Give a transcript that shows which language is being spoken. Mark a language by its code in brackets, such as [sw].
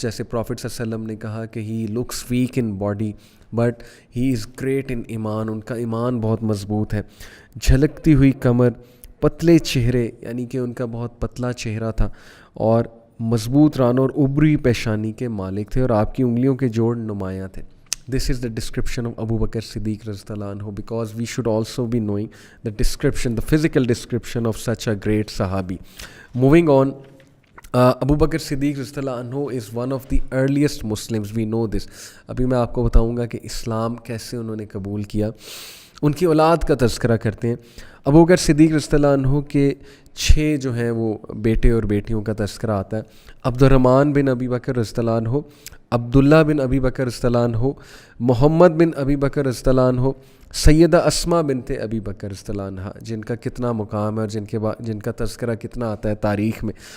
[ur] جیسے پروفٹ صلی اللہ علیہ وسلم نے کہا کہ [en] He looks weak in body but he is great in ایمان. [ur] ان کا ایمان بہت مضبوط ہے. جھلکتی ہوئی کمر, پتلے چہرے, یعنی کہ ان کا بہت پتلا چہرہ تھا, اور مضبوط رانوں اور ابری پیشانی کے مالک تھے, اور آپ کی انگلیوں کے جوڑ نمایاں تھے. [en] This is the description of Abu Bakr Siddiq radhiyallahu anhu, because we should also be knowing the description, the physical description of such a great Sahabi. Moving on, Abu Bakr Siddiq radhiyallahu anhu is one of the earliest Muslims. We know this. [ur] ابھی میں آپ کو بتاؤں گا کہ اسلام کیسے انہوں نے قبول کیا. ان کی اولاد کا تذکرہ کرتے ہیں. ابو بکر صدیق رضی اللہ عنہ کے 6 جو ہیں وہ بیٹے اور بیٹیوں کا تذکرہ آتا ہے. عبد الرحمن بن ابی بکر رضی اللہ عنہ, عبداللہ بن ابی بکر رضی اللہ عنہ, محمد بن ابی بکر رضی اللہ عنہ, سیدہ اسما بنت ابی بکر رضی اللہ عنہ, جن کا کتنا مقام ہے اور جن کا تذکرہ کتنا آتا ہے تاریخ میں.